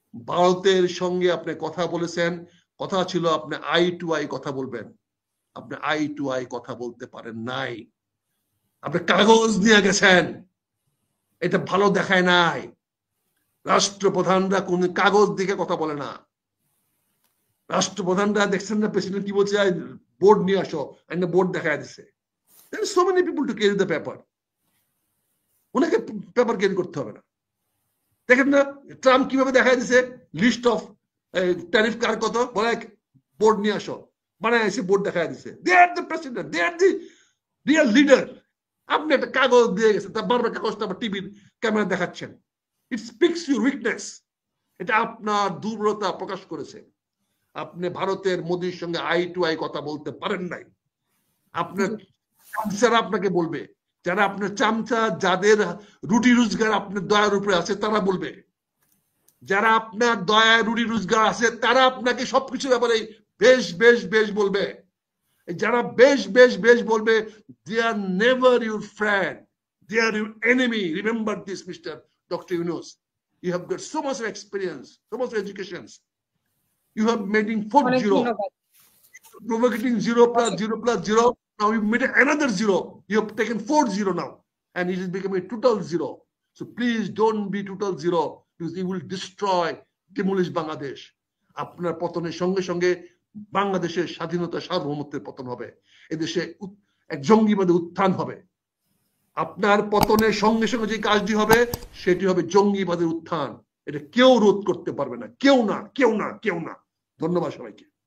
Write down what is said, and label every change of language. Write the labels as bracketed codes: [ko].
[bn] ভারতের সঙ্গে আপনি কথা বলেছেন, কথা ছিল আপনি আই টু আই কথা বলবেন, আপনি আই টু আই কথা বলতে পারেন নাই, আপনি কাগজ নিয়ে গেছেন, এটা ভালো দেখায় নাই। রাষ্ট্রপ্রধানরা কোন কাগজ দিকে কথা বলে না। রাষ্ট্রপ্রধানরা দেখছেন না প্রেসিডেন্ট কি বলছে, বোর্ড নিয়ে আসো, বোর্ড দেখায় দিচ্ছে। [en] so many people to carry the paper, [bn] ওনাকে পেপার ক্যারি করতে হবে না। দেখেন না ট্রাম্প কিভাবে দেখায় দিছে, লিস্ট অফ ট্যারিফ কার কত, বলে বোর্ড নিয়ে আসো, বানায় এসে বোর্ড দেখায় দিছে। [en] They are the president, they are the real leader. [bn] আপনি একটা কাগজ দিয়ে গেছেন, তার বারবার কাগজটা আবার টিভির ক্যামেরা দেখাচ্ছেন। [en] It speaks your weakness. [bn] এটা আপনার দুর্বলতা প্রকাশ করেছে। আপনি ভারতের মোদির সঙ্গে আই টু আই কথা বলতে পারেন নাই। আপনার চামচারা আপনাকে বলবে, যারা আপনার চামচা, যাদের রুটি রোজগার আপনার দয়ার উপরে আছে তারা বলবে, যারা আপনার দয়া রুটি রোজগার আছে তারা আপনাকে সবকিছু ব্যাপারে বেশ বেশ বেশ বলবে। যারা বেশ বেশ বেশ বলবে, [en] they are never your friend, they are your enemy. Remember this, Mr. Dr. Yunus. You have got so much experience, so much education. You have made 4-0, provocating 0 plus 0 plus 0. Now you made another 0. You have taken 4-0 now, and it is becoming a total 0. So please don't be total 0, because you will destroy, demolish Bangladesh. [bn] আপনার পতনের সঙ্গে সঙ্গে বাংলাদেশের স্বাধীনতা সার্বভৌমত্বের পতন হবে। এদেশে এক জঙ্গিবাদী উত্থান হবে। আপনার পতনের সঙ্গে সঙ্গে যে কাজটি হবে সেটি হবে জঙ্গিবাদের উত্থান। এটা কেউ রোধ করতে পারবে না, কেউ না, কেউ না, কেউ না। ধন্যবাদ সবাইকে।